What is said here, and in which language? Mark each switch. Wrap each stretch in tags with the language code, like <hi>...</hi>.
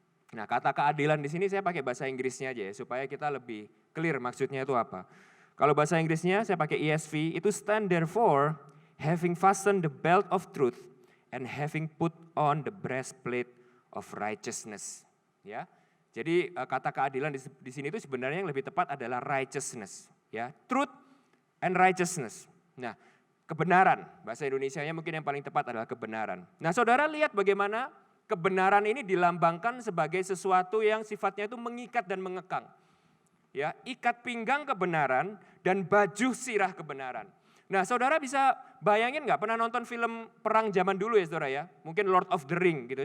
<id>Nah kata keadilan di sini saya pakai bahasa Inggrisnya aja ya, supaya kita lebih clear maksudnya itu apa. Kalau bahasa Inggrisnya saya pakai ESV, itu</id> <en>stand therefore, having fastened the belt of truth, and having put on the breastplate of righteousness.</en> <id>Ya, jadi kata keadilan di sini itu sebenarnya yang lebih tepat adalah</id> <en>righteousness. Ya, truth and righteousness.</en> <id>Nah, kebenaran, bahasa Indonesianya mungkin yang paling tepat adalah kebenaran. Nah, saudara lihat bagaimana kebenaran ini dilambangkan sebagai sesuatu yang sifatnya itu mengikat dan mengekang. Ya, ikat pinggang kebenaran dan baju sirah kebenaran. Nah, saudara bisa bayangin nggak, pernah nonton film perang zaman dulu ya saudara ya, mungkin Lord of the Ring gitu.</id>